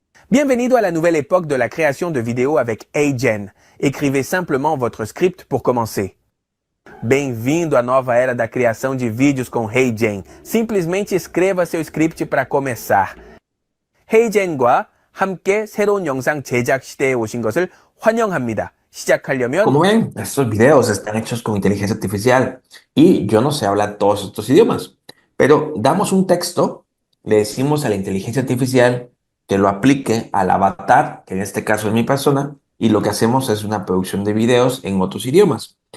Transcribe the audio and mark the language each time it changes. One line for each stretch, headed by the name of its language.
French: Bienvenido à la nouvelle époque de la création de vidéos avec HeyGen. Écrivez simplement votre script pour commencer.
Portuguese: Bem-vindo à nova era da criação de vídeos com HeyGen. Simplesmente escreva seu script para começar.
Korean: HeyGen과 함께 새로운 영상 제작 시대에 오신 것을 환영합니다. 시작하려면
Spanish: Como ven, estos videos están hechos con inteligencia artificial y yo no sé hablar todos estos idiomas, pero damos un texto, le decimos a la inteligencia artificial que lo aplique al avatar, que en este caso es mi persona, y lo que hacemos es una producción de videos en otros idiomas.